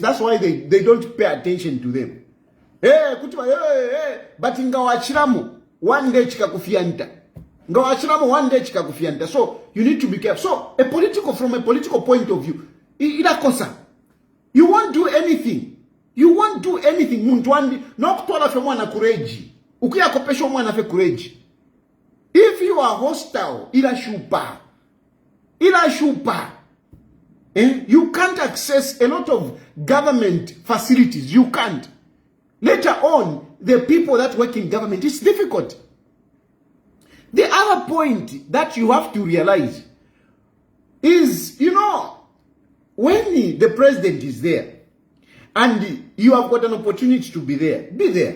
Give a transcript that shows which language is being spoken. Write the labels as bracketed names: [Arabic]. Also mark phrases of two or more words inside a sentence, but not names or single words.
[English] That's why they don't pay attention to them. But ingawachiramu, one day chikakufianta. So you need to be careful. So from a political point of view, you won't do anything. [Bemba] Muntwandi nokutwala fe mwana kureji. Ukiya kopesha mwana fe kureji. [English] If you are hostile, [Bemba] ila shupa. [English] You can't access a lot of government facilities. You can't. Later on, the people that work in government, it's difficult. The other point that you have to realize is, when the president is there, and you have got an opportunity to be there, be there.